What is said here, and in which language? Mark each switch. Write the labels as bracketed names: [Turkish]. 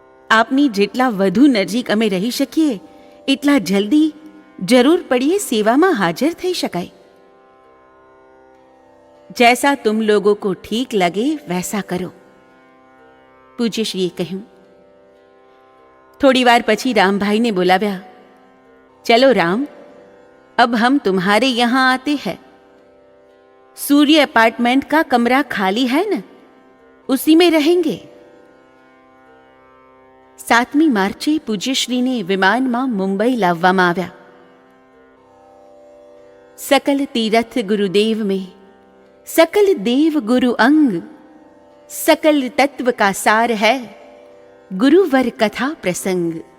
[Gujarati] આપની જેટલા વધુ નજીક અમે રહી શકીએ એટલા જલ્દી જરૂર પડીએ સેવામાં હાજર થઈ શકાય. [Hindi] જૈસા તુમ લોગો કો ઠીક લગે વૈસા કરો, [Gujarati] પૂજ્યશ્રીએ કહ્યું. થોડી વાર પછી રામભાઈને બોલાવ્યા. [Hindi] ચલો રામ, अब हम तुम्हारे यहाँ आते हैं. सूर्य अपार्टमेंट का कमरा खाली है न, उसी में रहेंगे. [Gujarati] 7મી માર્ચે પૂજ્યશ્રીને વિમાનમાં મુંબઈ લાવવામાં આવ્યા. [Hindi] सकल तीरथ गुरुदेव में सकल देव गुरु अंग, सकल तत्व का सार है गुरुवर कथा प्रसंग.